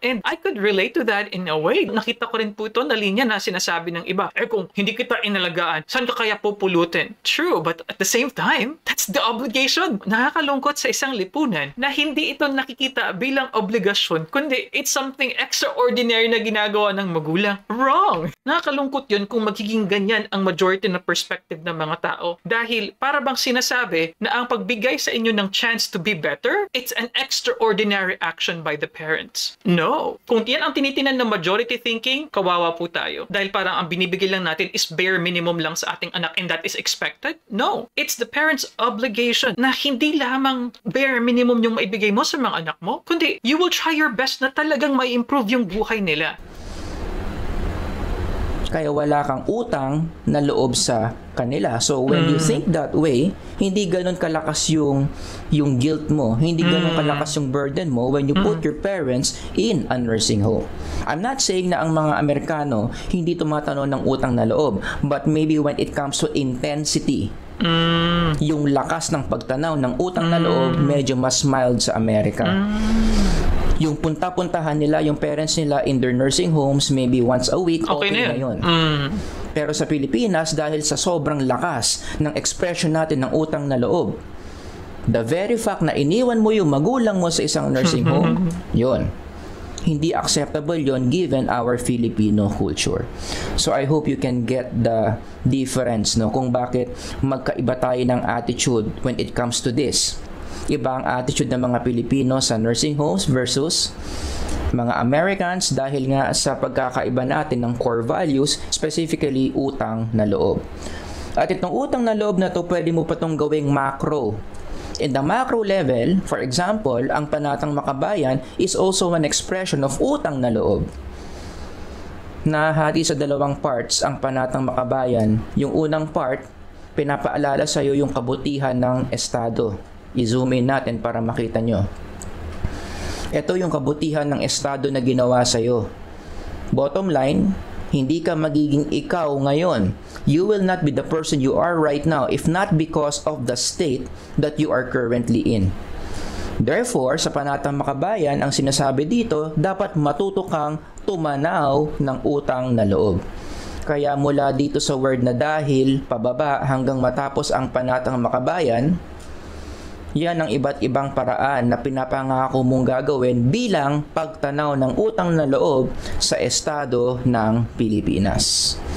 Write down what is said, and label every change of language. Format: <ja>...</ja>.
<en>And I could relate to that in a way.</en> <tl>Nakita ko rin po ito na linya na sinasabi ng iba, kung hindi kita inalagaan, saan ka kaya pupulutin?</tl> <en>True, but at the same time, that's the obligation.</en> <tl>Nakakalungkot sa isang lipunan na hindi ito nakikita bilang obligasyon, kundi</tl> <en>it's something extraordinary</en> <tl>na ginagawa ng magulang. Wrong! Nakakalungkot yun kung magiging ganyan ang majority na perspective ng mga tao. Dahil para bang sinasabi na ang pagbigay sa inyo ng</tl> <en>chance to be better, it's an extraordinary action by the parents. No.</en> <tl>Kung yan ang tinitinan ng majority thinking, kawawa po tayo. Dahil parang ang binibigay lang natin is bare minimum lang sa ating anak</tl> <en>and that is expected.</en> <tl>No.</tl> <en>It's the parents' obligation</en> <tl>na hindi lamang bare minimum yung maibigay mo sa mga anak mo, kundi</tl> <en>you will try your best</en> <tl>na talagang mai-improve yung buhay nila. Kaya wala kang utang na loob sa kanila.</tl> <en>So when you think that way,</en> <tl>hindi ganun kalakas yung guilt mo, hindi ganun kalakas yung burden mo</tl> <en>when you put your parents in a nursing home. I'm not saying</en> <tl>na ang mga Amerikano hindi tumatanaw ng utang na loob,</tl> <en>but maybe when it comes to intensity,</en> <tl>yung lakas ng pagtanaw ng utang na loob medyo mas mild sa Amerika. Yung punta-puntahan nila, yung parents nila in their nursing homes maybe once a week, okay na yun. Pero sa Pilipinas, dahil sa sobrang lakas ng expression natin ng utang na loob,</tl> <en>the very fact</en> <tl>na iniwan mo yung magulang mo sa isang nursing home, yun. Hindi acceptable yon given our Filipino culture.</tl> <en>So I hope you can get the difference, no,</en> <tl>kung bakit magkaiba tayo ng</tl> <en>attitude when it comes to this.</en> <tl>Iba ang attitude ng mga Pilipino sa nursing homes versus mga Americans dahil nga sa pagkakaiba natin ng core values, specifically utang na loob. At itong utang na loob na to, pwede mo pa itong gawing macro.</tl> <en>In the macro level, for example,</en> <tl>ang Panatang Makabayan</tl> <en>is also an expression of</en> <tl>utang na loob. Nahati sa dalawang parts ang Panatang Makabayan. Yung unang part, pinapaalala sa iyo yung kabutihan ng Estado. I-zoom in natin para makita nyo. Ito yung kabutihan ng Estado na ginawa sa iyo. Bottom line, hindi ka magiging ikaw ngayon.</tl> <en>You will not be the person you are right now if not because of the state that you are currently in.</en> <tl>Therefore, sa Panatang Makabayan, ang sinasabi dito, dapat matuto kang tumanaw ng utang na loob. Kaya mula dito sa word na dahil, pababa hanggang matapos ang Panatang Makabayan, yan ang iba't ibang paraan na pinapangako mong gagawin bilang pagtanaw ng utang na loob sa Estado ng Pilipinas.</tl>